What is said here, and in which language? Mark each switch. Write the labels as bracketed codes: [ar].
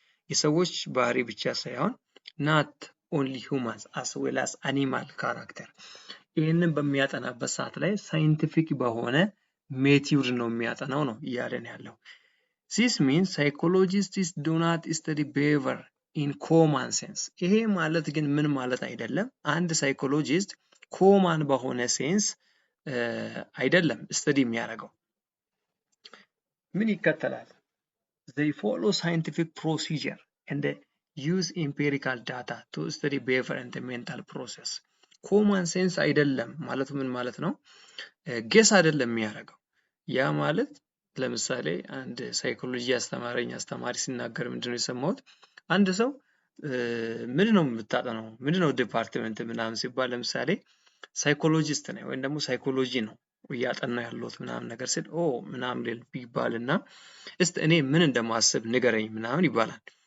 [am] የሰዎች ባህሪ ብቻ ሳይሆን [en] not only humans as well as animal character [am] ይህንን በሚያጠናበት ሰዓት ላይ ሳይንቲፊክ በሆነ ሜቶድ ነው የሚያጠናው ነው እያለን ያለው። [en] This means psychologists do not study behavior in common sense. [am] ይሄ ማለት ግን ምን ማለት አይደለም። አንድ ሳይኮሎጂስት ኮማን በሆነ ሴንስ አይደለም ስተዲ የሚያደርገው። ምን ይከተላል? [en] They follow scientific procedure and use empirical data to study behavior and the mental process. [am] ኮማን ሴንስ አይደለም ማለት ምን ማለት ነው? ጌስ አይደለም የሚያደርገው። ያ ማለት ለምሳሌ አንድ ሳይኮሎጂ አስተማሪ ሲናገር ምንድነው የሰማሁት? አንድ ሰው ምንድነው የምታጠናው? ምንድነው ዲፓርትመንት ምናምን ሲባል ለምሳሌ ሳይኮሎጂስት ነው ወይም ደግሞ ሳይኮሎጂ ነው እያጠና ያለሁት ምናምን ነገር ሲል ምናምን ይባልና እስቲ እኔ ምን እንደማስብ ንገረኝ ምናምን ይባላል።